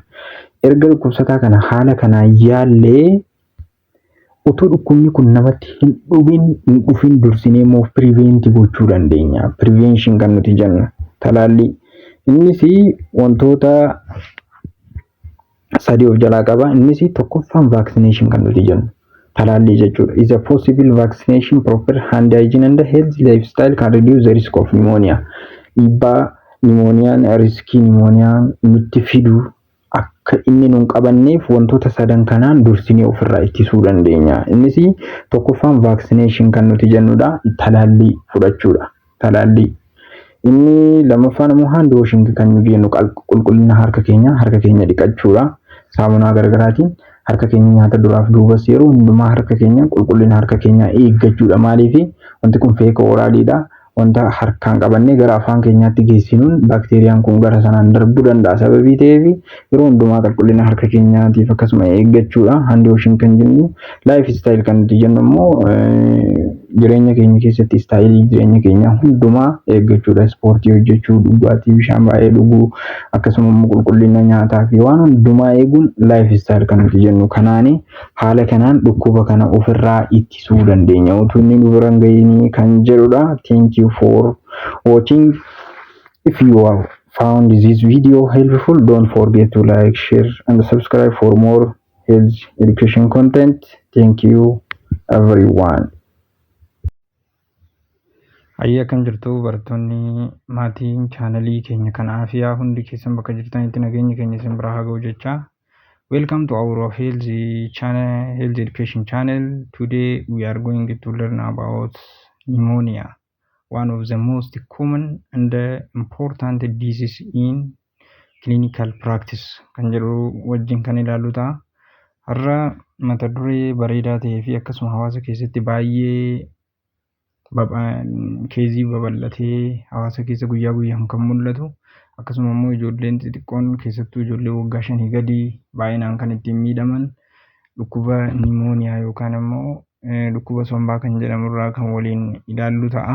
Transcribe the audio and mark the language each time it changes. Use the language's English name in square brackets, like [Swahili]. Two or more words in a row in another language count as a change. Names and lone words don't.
[Oromo] Erga dhukkubsataa kana haala kanaan yaallee utuu dhukkubni kun namatti hin dhufin dursinee immoo prevent gochuu dandeenya. Prevention kan nuti jennu talaallii. Innis wantoota sadii of jalaa qaba. Innis tokkoffaan vaccination kan nuti jennu. talaalli jechuudha. [English] Is a possible vaccination, proper hand hygiene and healthy lifestyle can reduce the risk of pneumonia. [Oromo] Dhiibbaa pneumoniyaan riskii pneumoniyaan nutti fidu akka inni nun qabanneef wantoota sadan kanaan dursinee ofirraa ittisuu dandeenya. Innis tokkoffaan vaccination kan nuti jennudha, talaalli fudhachuudha. Talaalli inni lammaffaan immoo [English] hand washing [Oromo] kan nuti jennu qulqullina harka keenya dhiqachuudha. Saamunaa garaagaraatiin harka keenya nyaata duraaf duubas yeroo hundumaa harka keenya qulqullina harka keenya eeggachuudha. Maaliif wanti kun feeka oraaliidha. Wanta harkaan qabannee gara afaan keenyaatti geessinuun bakteeriyaan kun gara sanaan darbuu danda'a. Sababii ta'eef yeroo hundumaa qulqullina harka keenyaatiif akkasuma eeggachuudha. [English] Hand washing [Oromo] kan jennu [English] life style [Oromo] kan nuti jennu immoo jireenya keenya keessatti istaayilii jireenya keenya hundumaa eeggachuudha. Ispoortii hojjechuu, dhugaatii bishaan baay'ee dhuguu, akkasuma immoo qulqullina nyaataa fi waan hundumaa eeguun [English] life style [Oromo] kan nuti jennu. Kanaani haala kanaan dhukkuba kana ofirraa ittisuu dandeenya. Utuu inni nu bira hin gahiin kan jedhudha. [English] Thank you for watching. If you have found this video helpful, don't forget to like, share and subscribe for more health education content. Thank you everyone. [Oromo] Ayyaa kan jirtu barattoonni maatiin chaanalii keenya kanaaf yaa hundi keessan bakka jirtanitti nageenya keenya isin biraa haa ga'u jecha. [English] Welcome to our health channel, health education channel. Today we are going to learn about pneumonia, one of the most common and important disease in clinical practice. [Oromo] Kan jedhu wajjin kan ilaallu ta'a. Har'a mata duree bareedaa ta'ee fi akkasuma hawaasa keessatti baay'ee keezii babal'atee hawaasa keessa guyyaa guyyaan kan mul'atu, akkasuma immoo ijoolleen xixiqqoon keessattuu ijoollee waggaa 5 gadi baay'inaan kan ittiin miidhaman dhukkuba pneumonia yookaan immoo dhukkuba sombaa kan jedhamu irraa kan waliin ilaallu ta'a.